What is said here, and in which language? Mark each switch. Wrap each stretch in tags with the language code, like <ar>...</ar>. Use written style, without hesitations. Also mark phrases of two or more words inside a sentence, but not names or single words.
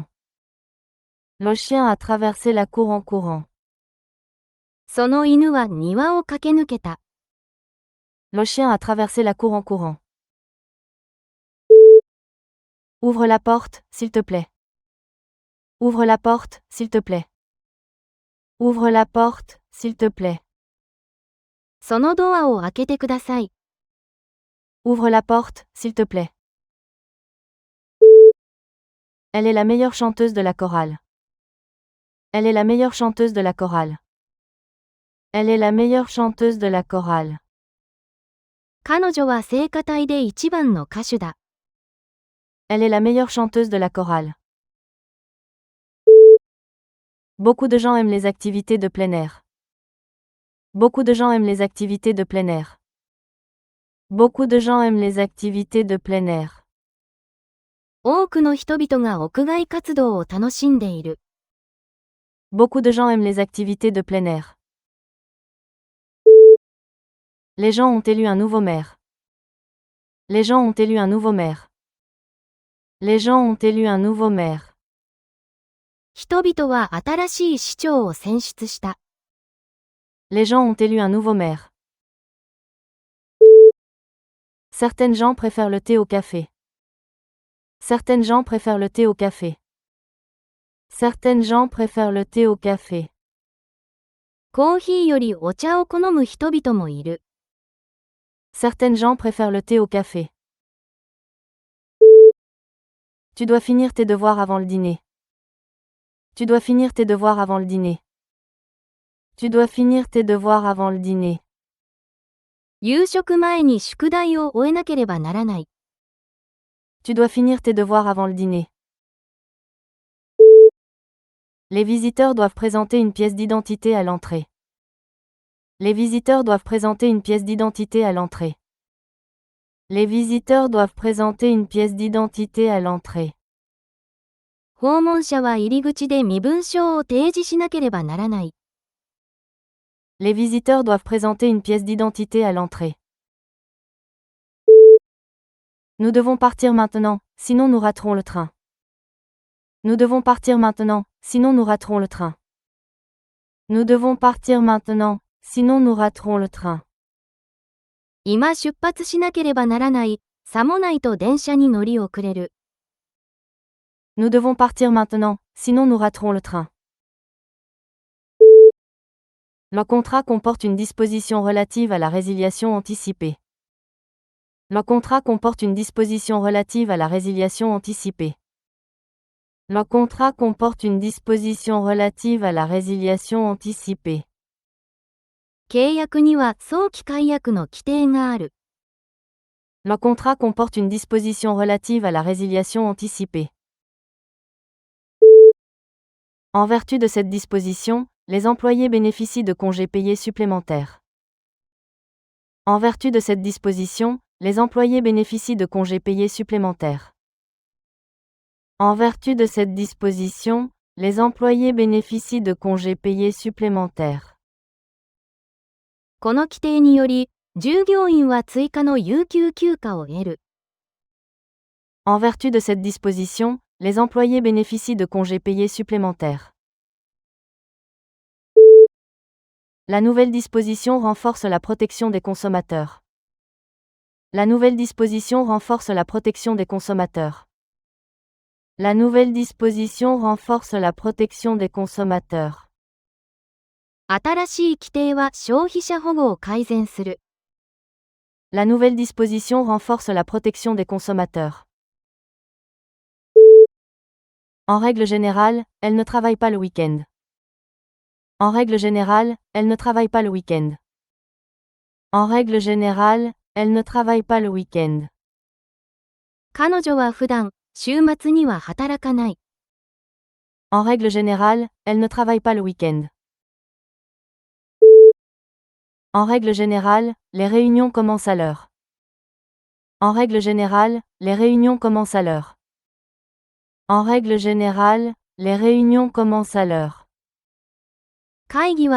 <fr>Le chien a traversé la cour en courant.</fr> <ja>その犬は庭を駆け抜けた。</ja> <fr>Le chien a traversé la cour en courant. Ouvre la porte, s'il te plaît. Ouvre la porte, s'il te plaît. Ouvre la porte, s'il te plaît.</fr> <ja>そのドアを開けてください。</ja> <fr>Ouvre la porte, s'il te plaît. Elle est la meilleure chanteuse de la chorale. Elle est la meilleure chanteuse de la chorale. Elle est la meilleure chanteuse de la chorale.</fr> <ja>彼女は聖歌隊で一番の歌手だ。</ja> <fr>Elle est la meilleure chanteuse de la chorale. Beaucoup de gens aiment les activités de plein air. Beaucoup de gens aiment les activités de plein air. Beaucoup de gens aiment les activités de plein air.</fr> <ja>多くの人々が屋外活動を楽しんでいる。</ja> <fr>Beaucoup de gens aiment les activités de plein air. Les gens ont élu un nouveau maire. Les gens ont élu un nouveau maire. Les gens ont élu un nouveau maire.</fr> <ja>人々は新しい市長を選出した。</ja> <fr>Les gens ont élu un nouveau maire. Certaines gens préfèrent le thé au café. Certaines gens préfèrent le thé au café. Certaines gens préfèrent le thé au café.</fr> <ja>コーヒーよりお茶を好む人々もいる。</ja> <fr>Certaines gens préfèrent le thé au café. Tu dois finir tes devoirs avant le dîner. Tu dois finir tes devoirs avant le dîner. Tu dois finir tes devoirs avant le dîner.</fr> <ja>夕食前に宿題を終えなければならない。</ja> <fr>Tu dois finir tes devoirs avant le dîner. Les visiteurs doivent présenter une pièce d'identité à l'entrée. Les visiteurs doivent présenter une pièce d'identité à l'entrée. Les visiteurs doivent présenter une pièce d'identité à l'entrée.</fr> <ja>訪問者は入り口で身分証を提示しなければならない。</ja> <fr>Les visiteurs doivent présenter une pièce d'identité à l'entrée. Nous devons partir maintenant, sinon nous raterons le train. Nous devons partir maintenant, sinon nous raterons le train. Nous devons partir maintenant, sinon nous raterons le train.</fr> <ja>今出発しなければならない。さもないと電車に乗り遅れる。</ja> <fr>Nous devons partir maintenant, sinon nous raterons le train. Le contrat comporte une disposition relative à la résiliation anticipée. Le contrat comporte une disposition relative à la résiliation anticipée. Le contrat comporte une disposition relative à la résiliation anticipée.</fr> <ja>契約には早期解約の規定がある。</ja> <fr>Le contrat comporte une disposition relative à la résiliation anticipée. En vertu de cette disposition, les employés bénéficient de congés payés supplémentaires. En vertu de cette disposition, les employés bénéficient de congés payés supplémentaires. En vertu de cette disposition, les employés bénéficient de congés payés supplémentaires.</fr> <ja>この規定により、従業員は追加の有給休暇を得る。</ja> <fr>En vertu de cette disposition, les employés bénéficient de congés payés supplémentaires. La nouvelle disposition renforce la protection des consommateurs. La nouvelle disposition renforce la protection des consommateurs. La nouvelle disposition renforce la protection des consommateurs.</fr> <ja>新しい規定は消費者保護を改善する。</ja> <fr>La nouvelle disposition renforce la protection des consommateurs. En règle générale, elle ne travaille pas le week-end. En règle générale, elle ne travaille pas le week-end. En règle générale, elle ne travaille pas le week-end.</fr> <ja>彼女は普段、週末には働かない。</ja> <fr>En règle générale, elle ne travaille pas le week-end. En règle générale, les réunions commencent à l'heure. En règle générale, les réunions commencent à l'heure. En règle générale, les réunions commencent à l'heure.</fr>